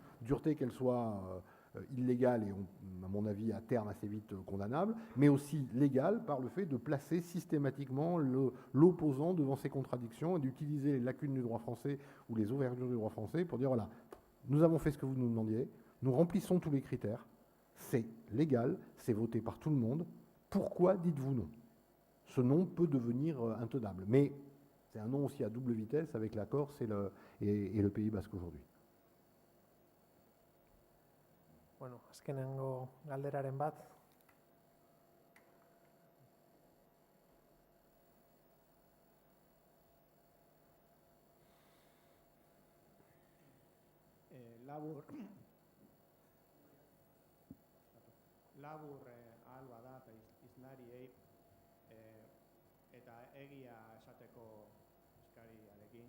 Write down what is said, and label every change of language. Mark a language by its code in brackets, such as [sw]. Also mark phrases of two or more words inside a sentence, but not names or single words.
[fr] Dureté qu'elle soit illégale et, à mon avis, à terme assez vite condamnable, mais aussi légale par le fait de placer systématiquement l'opposant devant ses contradictions et d'utiliser les lacunes du droit français ou les ouvertures du droit français pour dire, voilà, nous avons fait ce que vous nous demandiez, nous remplissons tous les critères, c'est légal, c'est voté par tout le monde, pourquoi dites-vous non? Ce non peut devenir intenable, mais c'est un non aussi à double vitesse avec la Corse et le Pays Basque aujourd'hui. [eu] Bueno, azkenengo galderaren bat. Labur ahal bada hizlariei eta egia esateko eskariarekin.